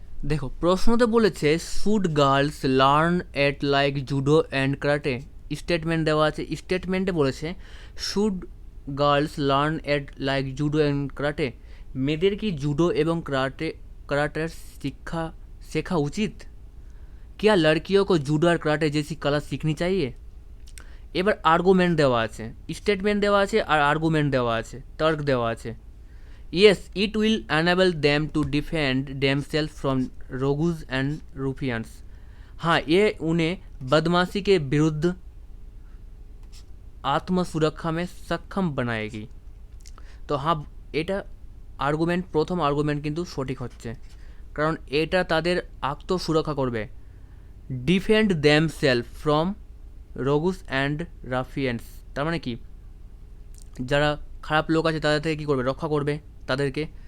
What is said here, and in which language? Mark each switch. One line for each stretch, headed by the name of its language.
Bangla: দেখো প্রশ্নতে বলেছে
English: Should girls learn art like judo and karate.
Bangla: Statement দেওয়া আছে, স্টেটমেন্টে বলেছে
English: should girls learn art like judo and karate,
Bangla: মেয়েদের কি জুডো এবং कराटेर শিক্ষা শেখা উচিত?
Hindi: क्या लड़कियों को जूडो और कराटे जैसी कला सीखनी चाहिए?
Bangla: এবার আর্গুমেন্ট দেওয়া আছে, স্টেটমেন্ট দেওয়া আছে আর আর্গুমেন্ট দেওয়া আছে, তর্ক দেওয়া আছে।
English: Yes, it will enable them to defend themselves from rogues and ruffians.
Hindi: हाँ, ये उन्हें बदमाशी के विरुद्ध आत्मसुरक्षा में सक्षम बनाएगी।
Bangla: তো হ্যাঁ, এটা আর্গুমেন্ট, প্রথম আর্গুমেন্ট কিন্তু সঠিক হচ্ছে, কারণ এটা তাদের আত্মসুরক্ষা করবে।
English: defend them self from rogues and ruffians,
Bangla: তার মানে কি, যারা খারাপ লোক আছে তাদের থেকে কী করবে, রক্ষা করবে তাদেরকে।